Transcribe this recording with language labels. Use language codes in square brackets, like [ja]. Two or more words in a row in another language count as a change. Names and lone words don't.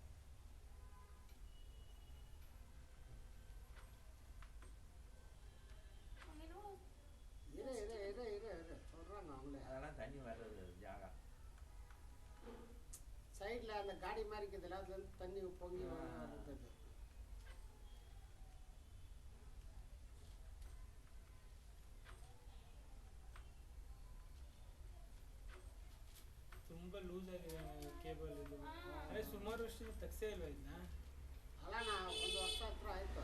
[ta] இரு சொல்றாங்க அவங்களே. அதெல்லாம் தண்ணி வர்றது ஜாகா. சைடில் அந்த காடி மாதிரி இருக்குதுல்ல, அது வந்து தண்ணி பொங்கி வருது. [kn] ತುಂಬ ಲೂಸ್ ಆಗಿದೆ ಕೇಬಲ್. ಇದು ಅದೇ ಸುಮಾರು ವರ್ಷದಿಂದ ತೆಗ್ಸೇ ಇಲ್ವಾ ಇದನ್ನ? ಅಲ್ಲ, ನಾ 1 ವರ್ಷ ಹತ್ರ ಆಯ್ತು.